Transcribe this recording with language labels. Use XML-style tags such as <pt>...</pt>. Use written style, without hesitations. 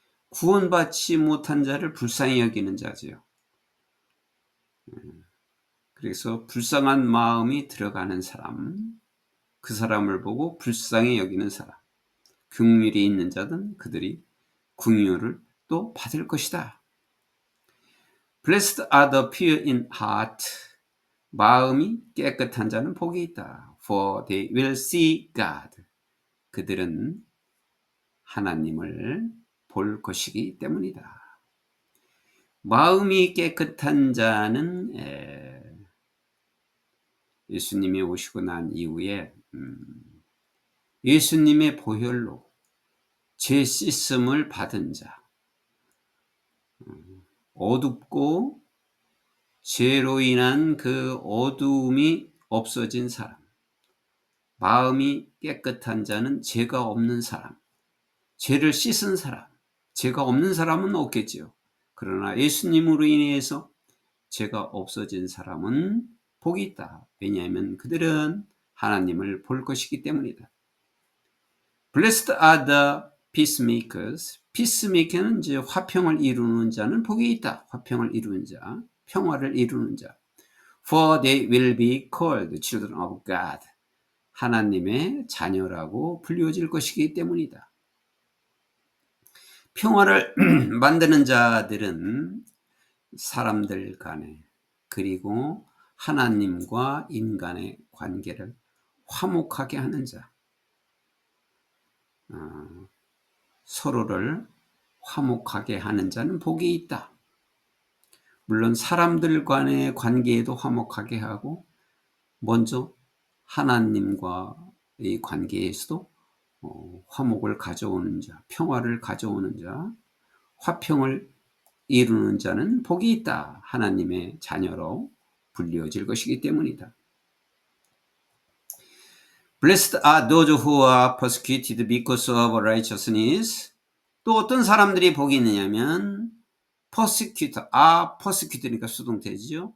<ko>구원받지 못한 자를 불쌍히 여기는 자지요. 그래서 불쌍한 마음이 들어가는 사람, 그 사람을 보고 불쌍히 여기는 사람, 긍휼이 있는 자든 그들이 긍휼을 또 받을 것이다.</ko> <en>Blessed are the pure in heart.</en> <ko>마음이 깨끗한 자는 복이 있다.</ko> <en>For they will see God.</en> <ko>그들은 하나님을 볼 것이기 때문이다. 마음이 깨끗한 자는 예수님이 오시고 난 이후에 예수님의 보혈로 죄 씻음을 받은 자, 어둡고 죄로 인한 그 어두움이 없어진 사람, 마음이 깨끗한 자는 죄가 없는 사람, 죄를 씻은 사람, 죄가 없는 사람은 없겠지요. 그러나 예수님으로 인해서 죄가 없어진 사람은 복이 있다. 왜냐하면 그들은 하나님을 볼 것이기 때문이다.</ko> <en>Blessed are the peacemakers.</en> <ko>peacemaker는 이제 화평을 이루는 자는 복이 있다. 화평을 이루는 자, 평화를 이루는 자.</ko> <en>For they will be called children of God.</en> <ko>하나님의 자녀라고 불리워질 것이기 때문이다. 평화를 만드는 자들은 사람들 간에, 그리고 하나님과 인간의 관계를 화목하게 하는 자, 서로를 화목하게 하는 자는 복이 있다. 물론 사람들 간의 관계에도 화목하게 하고, 먼저 하나님과의 관계에서도 화목을 가져오는 자, 평화를 가져오는 자, 화평을 이루는 자는 복이 있다. 하나님의 자녀로 불리워질 것이기 때문이다.</ko> <en>Blessed are those who are persecuted because of righteousness.</en> <ko>또 어떤 사람들이 복이 있느냐면 persecuted니까 수동태죠.</ko>